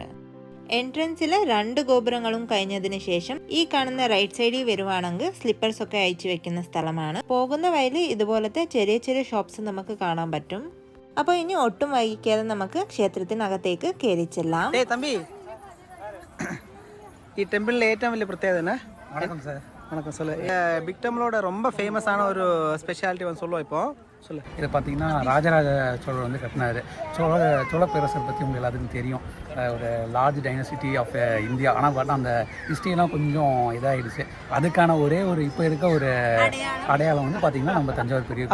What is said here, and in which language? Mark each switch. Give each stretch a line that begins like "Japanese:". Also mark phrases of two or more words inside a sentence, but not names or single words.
Malayalam: എൻട്രൻസിലെ 2 ഗോപുരങ്ങളും കഴിഞ്ഞതിന് ശേഷം ഈ കാണുന്ന
English: right side
Malayalam: വരുവാണെങ്കിൽ സ്ലിപ്പേഴ്സ് ഒക്കെ അയച്ചു വെക്കുന്ന സ്ഥലമാണ്. പോകുന്ന വഴിയിൽ ഇതുപോലത്തെ ചെറിയ ചെറിയ ഷോപ്സ് നമുക്ക് കാണാൻ പറ്റും. അപ്പോൾ ഇനി ഒട്ടും വൈകിക്കാതെ നമുക്ക് ക്ഷേത്രത്തിനകത്തേക്ക് കയറി ചെല്ലാം. ഈ ടെമ്പിളിലെ ഏറ്റവും വലിയ പ്രത്യേകത என்ன?
Tamil: வணக்கம் சார். வணக்கம் சொல்லு.
English: big temple
Tamil: ரொம்ப ஃபேமஸான ஒரு ஸ்பெஷாலிட்டி வந்து சொல்லுவோம் இப்போ சொல்லு. இதை பார்த்தீங்கன்னா ராஜராஜ சோழர் வந்து கட்டினார். சோழ பேரரசர் பற்றி உங்களுக்கு எல்லாத்துக்கும் தெரியும். ஒரு
English: large dynasty of India.
Tamil: ஆனால் பார்த்தா அந்த ஹிஸ்ட்ரியெலாம் கொஞ்சம் இதாகிடுச்சு. அதுக்கான ஒரே ஒரு இப்போ இருக்க ஒரு அடையாளம் வந்து பார்த்தீங்கன்னா நம்ம தஞ்சாவூர் பெரிய.